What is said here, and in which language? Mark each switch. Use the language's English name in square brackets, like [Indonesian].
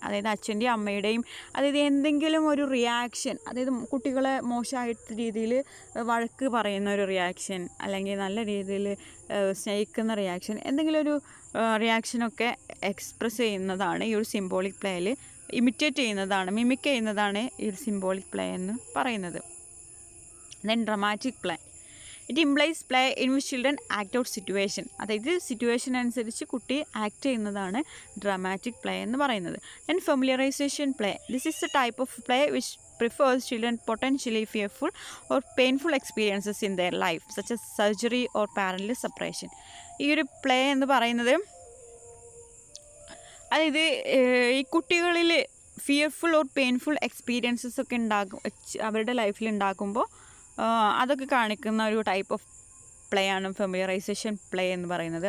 [Malayalam] അതായത് അച്ഛൻ്റെയും അമ്മയുടെയും അതായത് എന്തെങ്കിലും ഒരു റിയാക്ഷൻ, അതായത് കുട്ടികളെ മോശമായിട്ട് രീതിയിൽ വഴക്ക് പറയുന്ന ഒരു റിയാക്ഷൻ, അല്ലെങ്കിൽ നല്ല രീതിയിൽ സ്നേഹിക്കുന്ന റിയാക്ഷൻ, എന്തെങ്കിലും ഒരു റിയാക്ഷനൊക്കെ എക്സ്പ്രസ് ചെയ്യുന്നതാണ് ഈ ഒരു സിംബോളിക് പ്ലേയിൽ, ഇമിറ്റേറ്റ് ചെയ്യുന്നതാണ്, മിമിക് ചെയ്യുന്നതാണ് ഈ ഒരു സിംബോളിക് പ്ലേ എന്ന് പറയുന്നത്. [English] Then dramatic play. It implies play in which children act out situation. [Malayalam] അതായത് സിറ്റുവേഷൻ അനുസരിച്ച് കുട്ടി ആക്ട് ചെയ്യുന്നതാണ് ഡ്രാമാറ്റിക് പ്ലേ എന്ന് പറയുന്നത്. [English] Then familiarization play. This is a type of play which prefers children potentially fearful or painful experiences in their life such as surgery or parental separation. [Malayalam] ഈ ഒരു play എന്ന് പറയുന്നത് അതായത് ഈ കുട്ടികളിൽ [English] fearful or painful experiences [Malayalam] ഒക്കെ ഉണ്ടാകും അവരുടെ ലൈഫിൽ ഉണ്ടാക്കുമ്പോൾ അതൊക്കെ കാണിക്കുന്ന ഒരു ടൈപ്പ് ഓഫ് പ്ലേ ആണ് ഫെമിലിയറൈസേഷൻ പ്ലേ എന്ന് പറയുന്നത്.